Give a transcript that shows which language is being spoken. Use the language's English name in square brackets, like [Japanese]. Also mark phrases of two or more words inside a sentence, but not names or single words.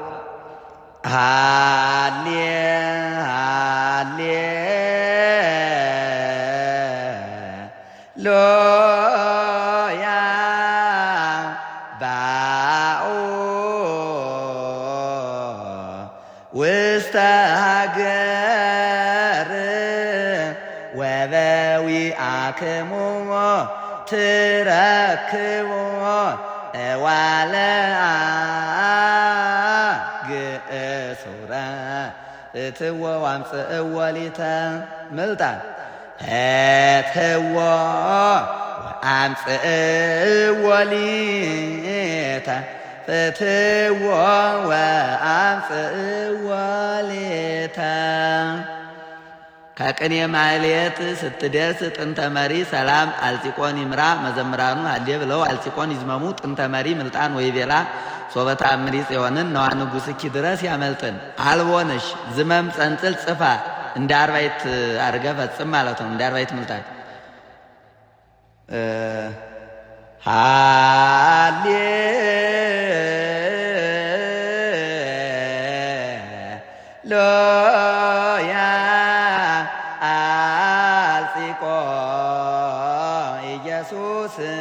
[Geez] ሃሌ ሃሌ ሎያ ባኡ ውስተ ሀገር ወበዊአክሙ ትረክቡ እዋለ ግእሱረ እትዎ ወአምጽእዎ ሊተ ምልጣን እትዎ ወአምጽእዎ ሊተ ፍትዎ ወአምጽእዎ ሊተ። [Amharic] ከቅኔ ማህሌት ስትደርስ ጥንተ መሪ ሰላም አልጺቆን ይምራ። መዘምራኑ ሃሌ ብለው አልጺቆን ይዝመሙ። ጥንተ መሪ ምልጣን [Geez] ወይቤላ ሶበ ተአምሪ ጽዮንን ነዋ ንጉሥኪ [Amharic] ድረስ ያመልጥን። አልቦንሽ ዝመም ጸንጽል ጽፋ እንደ አርባዕት አድርገ ፈጽም ማለት ነው። እንደ አርባዕት ምልጣን [Geez] ሃሌ ሎያ አልጺቆ ኢየሱስ